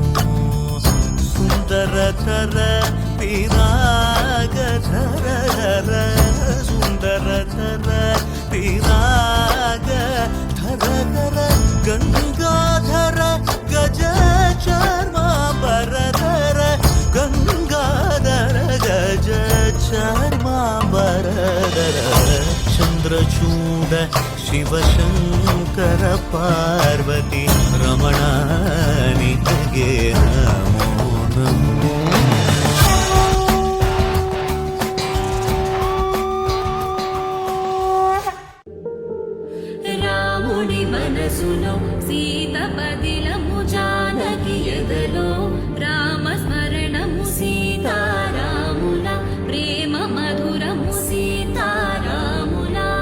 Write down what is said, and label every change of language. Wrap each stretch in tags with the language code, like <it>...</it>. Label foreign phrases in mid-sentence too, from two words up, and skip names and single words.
<kn>ಸುಂದರತರ ಪಿರಾಗಧರ ಸುಂದರತರ ಪಿರಾಗ ಧರ ಗಂಗಾಧರ ಗಜ ಚರ್ಮಾಂಬರಧರ ಗಂಗಾಧರ ಗಜ ಚರ್ಮಾಂಬರಧರ. ಚಂದ್ರಚೂಡ ಶಿವಶಂಕರ ಪಾರ್ವತಿ ರಮಣ ನಿನಗೆ ನಮೋ ನಮೋ.</kn> <te>మనసులో సీత పదిలము జానకి ఎదలో రామస్మరణము సీతారాముల ప్రేమ మధురము సీతారాముల.</te>